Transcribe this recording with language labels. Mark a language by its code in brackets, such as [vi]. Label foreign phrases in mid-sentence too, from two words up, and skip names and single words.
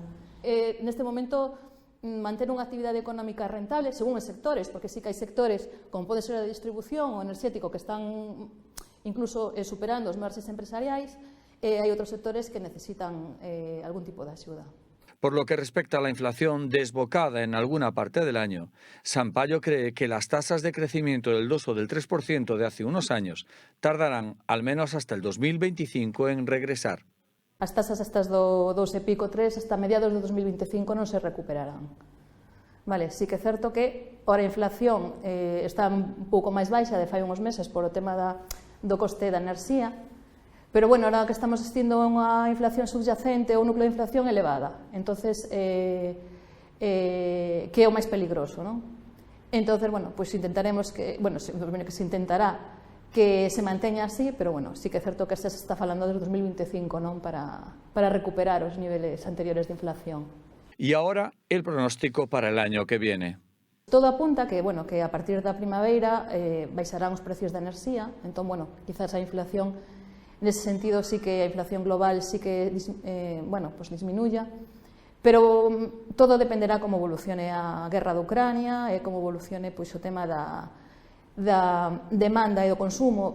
[gl] Neste momento, manter unha actividade económica rentable según os sectores, porque sí que hai sectores, como pode ser a distribución ou enerxético, que están incluso superando os marxes empresariais, e hai outros sectores que necesitan algún tipo de axuda. [es] Por lo que respecta a la inflación desbocada en alguna parte del año, Sampayo cree que las tasas de crecimiento del 2 o del 3% de hace unos años tardarán al menos hasta el 2025 en regresar. [gl] As tasas estas do 2 e pico, 3, hasta mediados de 2025 non se recuperarán. Vale, sí que é certo que ahora a inflación está un pouco máis baixa de fai uns meses por o tema do coste da enerxía, pero bueno, ahora que estamos asistindo a unha inflación subyacente ou núcleo de inflación elevada, entonces que é o máis peligroso, non? Entonces, bueno, pois intentaremos que, bueno, se intentará que se manteña así, pero bueno, sí que é certo que se está falando desde 2025, non? Para recuperar os niveles anteriores de inflación. [es] Y ahora el pronóstico para el año que viene. [gl] Todo apunta que, bueno, que a partir da primavera baixarán os precios da enerxía, entón, bueno, quizás a inflación nese sentido sí que a inflación global sí que bueno, pues disminuya, pero todo dependerá como evolucione a guerra de Ucrania e como evolucione pois o tema da demanda e do consumo.